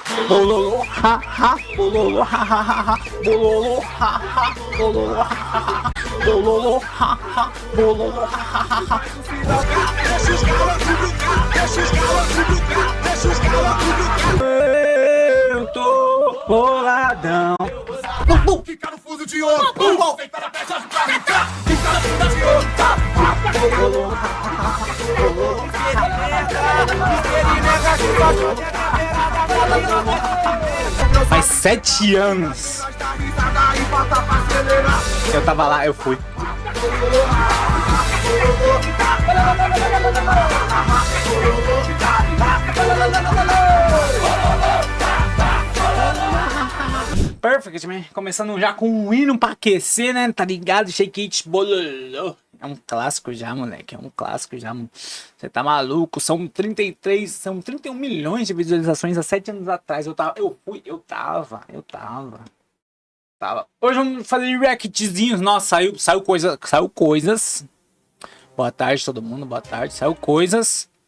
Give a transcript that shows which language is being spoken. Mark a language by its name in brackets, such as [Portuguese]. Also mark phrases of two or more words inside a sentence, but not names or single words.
[Portuguese] Bololô, ha, ha, bololô, ha, ha, ha, ha, bololô, ha, ha, bololô, ha, ha, ha, bololô, ha, ha, bololô, ha, ha, ha, ha. Deixa os galos brincar, deixa os galos brincar, deixa os galos brincar. Eu tô boladão. Fica no fuso de ouro, vem para a peça pra brincar, fica no fuso de ouro, bololô, ha, ha, ha, bololô. Faz 7 anos. Eu tava lá, eu fui. [English] Perfect, man. [Portuguese] Começando já com um hino pra aquecer, né? Tá ligado? [English] Shake it, bololô. [Portuguese] É um clássico já, moleque. É um clássico já. Você tá maluco? São 31 milhões de visualizações há 7 anos atrás. Eu tava. Hoje vamos fazer reactzinhos. Nossa, saiu coisas. Boa tarde, todo mundo. Boa tarde. Saiu coisas.